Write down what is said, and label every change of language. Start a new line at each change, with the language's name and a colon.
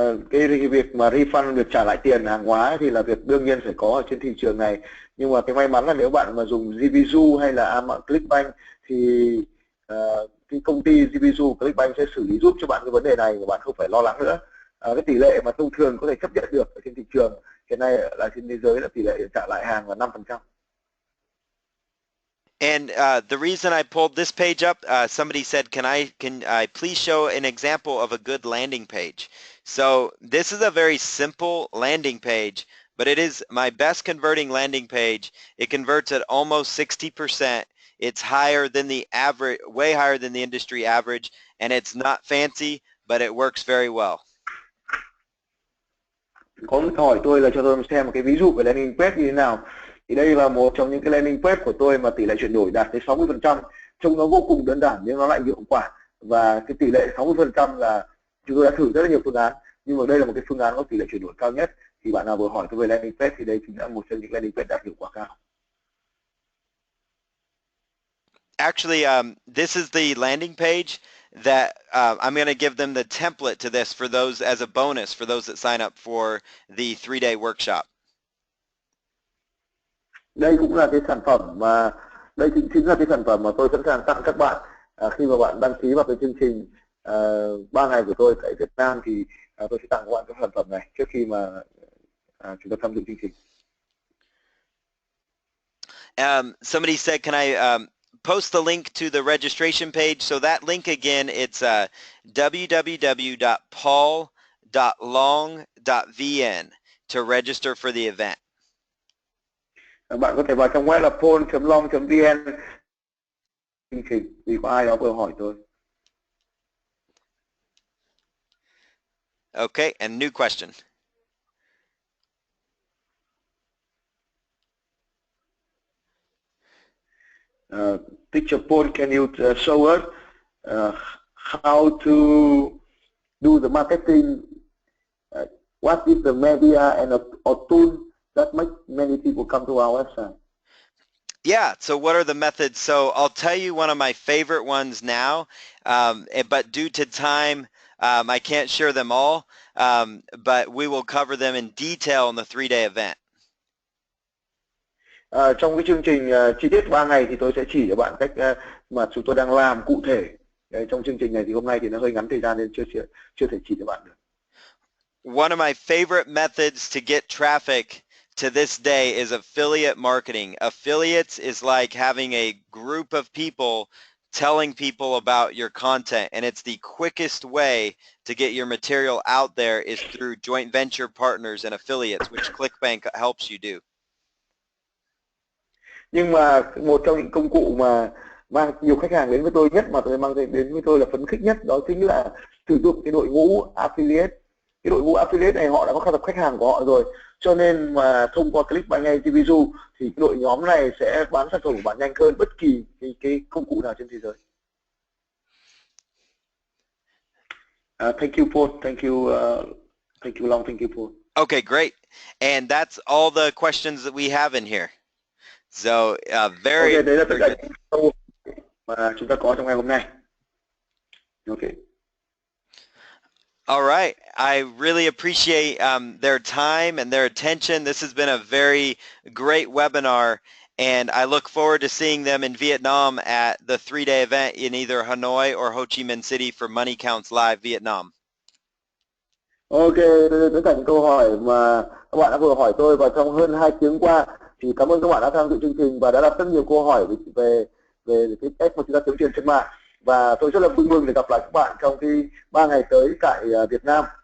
Vietnamese: Cái việc mà refund, việc trả lại tiền hàng hóa thì là việc đương nhiên phải có ở trên thị trường này, nhưng mà cái may mắn là nếu bạn mà dùng JVZoo hay là ClickBank thì cái công ty JVZoo, ClickBank sẽ xử lý giúp cho bạn cái vấn đề này và bạn không phải lo lắng nữa. Cái tỷ lệ mà thông thường có thể chấp nhận được ở trên thị trường hiện nay là trên thế giới là tỷ lệ trả lại hàng là 5%.
English: And the reason I pulled this page up, somebody said, can I please show an example of a good landing page? So this is a very simple landing page, but it is my best converting landing page. It converts at almost 60%. It's higher than the average, way higher than the industry average, and it's not fancy, but it works very well.
Vietnamese: Có một câu hỏi tôi là cho tôi xem một cái ví dụ về landing page như thế nào. Thì đây là một trong những cái landing page của tôi mà tỷ lệ chuyển đổi đạt tới 60%, trông nó vô cùng đơn giản nhưng nó lại hiệu quả. Và cái tỷ lệ 60% là chúng tôi đã thử rất là nhiều phương án, nhưng mà đây là một cái phương án có tỷ lệ chuyển đổi cao nhất. Thì bạn nào vừa hỏi tôi về landing page thì đây chính là một trong những landing page đạt hiệu quả cao.
English: Actually, this is the landing page that I'm going to give them the template to this for those as a bonus for those that sign up for the 3-day workshop.
Vietnamese: Đây cũng là cái sản phẩm mà đây chính là cái sản phẩm mà tôi sẵn sàng tặng các bạn khi mà bạn đăng ký vào cái chương trình 3 ngày của tôi tại Việt Nam, thì tôi sẽ tặng các bạn cái sản phẩm này trước khi mà chúng ta tham dự chương trình.
English: Somebody said, can I post the link to the registration page? So that link again, it's www.paul.long.vn to register for the event.
Vietnamese: Bạn có thể vào trong web là paul.long.vn chương trình, vì có ai đó vừa hỏi tôi.
English: Okay, and new question. Teacher Paul, can you show us how to do the marketing? What is the media and a tool that make many people come to our website? Yeah, so what are the methods? So I'll tell you one of my favorite ones now, but due to time, I can't share them all, but we will cover them in detail in the 3-day event.
Vietnamese: Trong cái chương trình chi tiết 3 ngày thì tôi sẽ chỉ cho bạn cách mà chúng tôi đang làm cụ thể. Trong chương trình này thì hôm nay thì nó hơi ngắn thời gian nên chưa thể chỉ cho bạn được.
English: One of my favorite methods to get traffic to this day is affiliate marketing. Affiliates is like having a group of people telling people about your content, and it's the quickest way to get your material out there is through joint venture partners and affiliates, which ClickBank helps you do.
Vietnamese: Nhưng mà một trong những công cụ mà mang nhiều khách hàng đến với tôi nhất, mà tôi mang đến với tôi là phấn khích nhất, đó chính là sử dụng cái đội ngũ affiliate. Cái đội ngũ affiliate này họ đã có tập khách hàng của họ rồi, cho nên mà thông qua ClickBank hay JVZoo thì cái đội nhóm này sẽ bán sản phẩm của bạn nhanh hơn bất kỳ cái công cụ nào trên thế giới.
English: Thank you, Paul. Thank you, Long. Thank you, Paul. Okay, great. And that's all the questions that we have in here. So very,
Vietnamese: okay, đấy là tất
English: very
Vietnamese: cả những câu mà chúng ta có trong ngày hôm nay.
English: Okay. All right. I really appreciate their time and their attention. This has been a very great webinar. and I look forward to seeing them in Vietnam at the 3-day event in either Hanoi or Ho Chi Minh City for Money Counts Live Vietnam.
Vietnamese: Ok, tất cả những câu hỏi mà các bạn đã vừa hỏi tôi và trong hơn 2 tiếng qua thì cảm ơn các bạn đã tham dự chương trình và đã đặt rất nhiều câu hỏi về cái cách mà chúng ta kiếm tiền trên mạng. Và tôi rất là vui mừng để gặp lại các bạn trong khi 3 ngày tới tại Việt Nam.